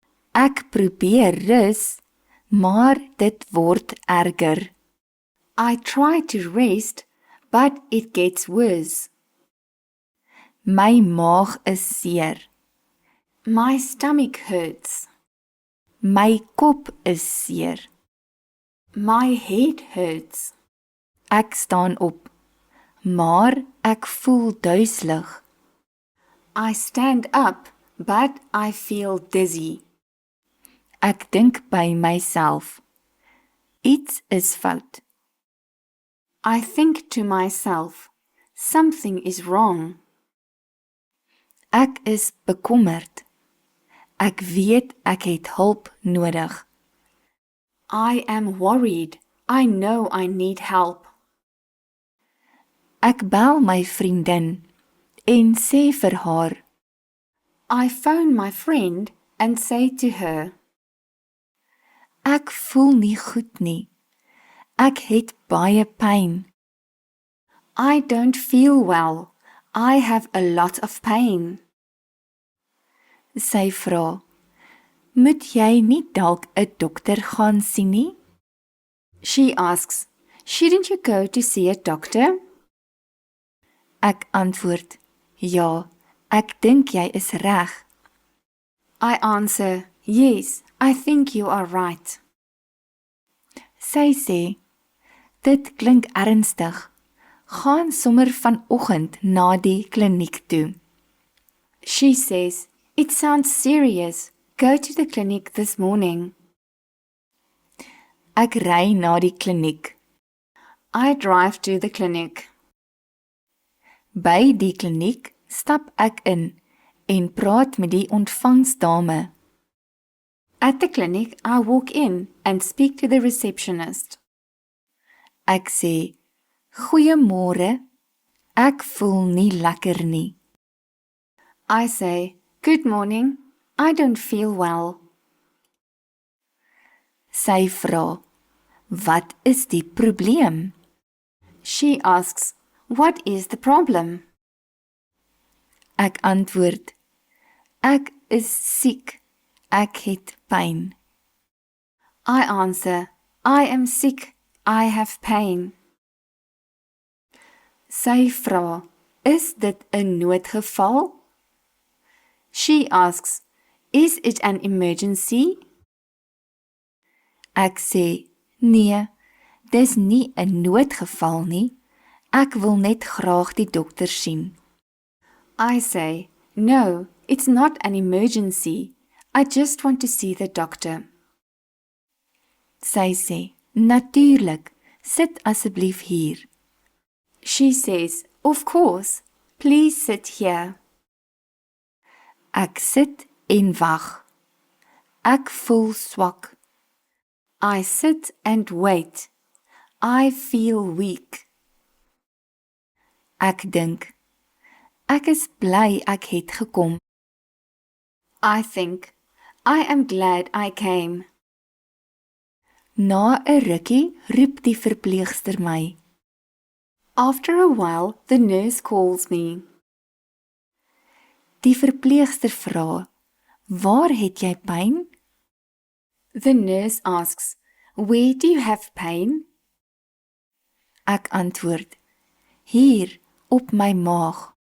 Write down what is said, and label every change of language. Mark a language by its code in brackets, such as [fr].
[af] Ek probeer rus, maar dit word erger. [en] I try to rest, but it gets worse. [af] My maag is seer. [en] My stomach hurts. [af] My kop is seer. [en] My head hurts. [af] Ek staan op, maar ek voel duiselig. [en] I stand up, but I feel dizzy. [af] Ek dink by myself. Iets is fout. [en] I think to myself, something is wrong. [af] Ek is bekommerd. Ek weet ek het hulp nodig. [en] I am worried. I know I need help. [af] Ek bel my vriendin en sê vir haar. [en] I phone my friend and say to her. [af] Ek voel nie goed nie. Ek het baie pyn. [en] I don't feel well. I have a lot of pain. [af] Sy vra, moet jy nie dalk 'n dokter gaan sien nie? [en] She asks, shouldn't you go to see a doctor? [af] Ek antwoord, ja, ek dink jy is reg. [en] I answer, yes, I think you are right. [af] Sy sê, dit klink ernstig. Gaan sommer vanoggend na die kliniek toe. [en] She says, it sounds serious. Go to the clinic this morning. [af] Ek ry na die kliniek. [en] I drive to the clinic. [af] By die kliniek stap ek in en praat met die ontvangsdame. [en] At the clinic, I walk in and speak to the receptionist. [af] Ek sê, goeiemôre, ek voel nie lekker nie. [en] I say, good morning, I don't feel well. [af] Sy vra, wat is die probleem? [en] She asks, what is the problem? [af] Ek antwoord, ek is siek, ek het pyn. [en] I answer, I am sick, I have pain. [af] Sy vra, is dit 'n noodgeval? [en] She asks, is it an emergency? [af] Ek sê, nee, dis nie 'n noodgeval nie. Ek wil net graag die dokter sien. [en] I say, no, it's not an emergency. I just want to see the doctor. [af] Sy sê, natuurlik, sit asseblief hier. [en] She says, of course, please sit here. [af] Ek sit en wag. Ek voel swak. [en] I sit and wait. I feel weak. [af] Ek dink, ek is bly ek het gekom. [en] I think, I am glad I came. [af] Na 'n rukkie roep die verpleegster my. [en] After a while, the nurse calls me. [af] Die verpleegster vra, waar het jy pyn? [en] The nurse asks, where do you have pain? [af] Ek antwoord, hier op my maag.